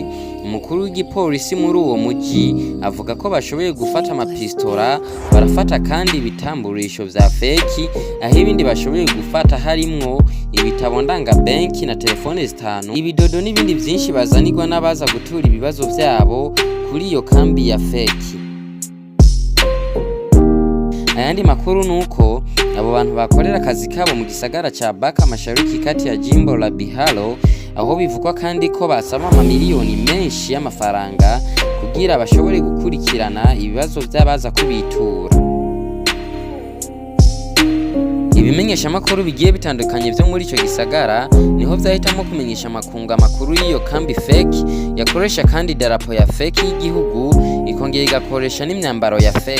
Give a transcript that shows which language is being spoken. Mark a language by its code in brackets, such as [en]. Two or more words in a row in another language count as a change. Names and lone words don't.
[rn] Umukuru w'igipolisi muri uwo muji avuga ko bashoboye gufata amapistora, barafata kandi ibitamburisho vya feki, aho ibindi bashoboye gufata harimwo ibitabo ndanga banki na telefone zitanu, ibidodo n'ibindi vyinshi bazanirwa n'abaza gutura ibibazo vyabo kuri iyo kambi ya feki. Ayandi makuru nuko abo bantu bakorera akazi kabo mu gisagara ca Baka [sw] mashariki kati ya jimbo la Bihar, [rn] aho bivugwa kandi ko basaba amamiliyoni menshi y'amafaranga kugira bashobore gukurikirana ibibazo by'abaza kubitura. Ibimenyesha makuru bigiye bitandukanye byo muri ico gisagara niho vyahitamo kumenyesha makunga makuru y'iyo kambi fake yakoresha kandi darapo ya fake y'igihugu, ikongera igakoresha n'imyambaro ya fake.